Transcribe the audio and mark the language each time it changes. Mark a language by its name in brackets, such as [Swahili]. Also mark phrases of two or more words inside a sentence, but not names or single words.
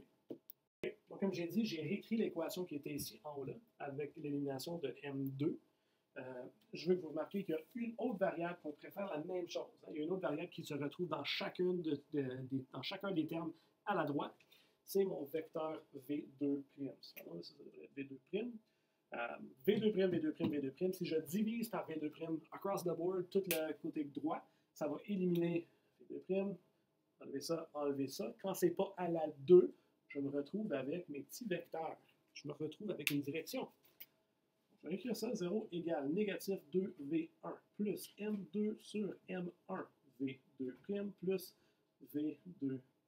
[French] Donc, comme j'ai dit, j'ai réécrit l'équation qui était ici en haut là, avec l'élimination de M2. Je veux que vous remarquiez qu'il y a une autre variable qu'on pourrait faire la même chose. Il y a une autre variable qui se retrouve dans chacun des termes à la droite. C'est mon vecteur V2'. Pardon, ça devrait être V2'. V2', V2', V2'. Si je divise par V2' [English] across the board, [French] tout le côté droit, ça va éliminer V2'. Enlever ça, enlever ça. Quand c'est pas à la 2, je me retrouve avec mes petits vecteurs. Je me retrouve avec une direction. Je vais écrire ça, 0 égale négatif 2V1 plus M2 sur M1 V2' plus V2'.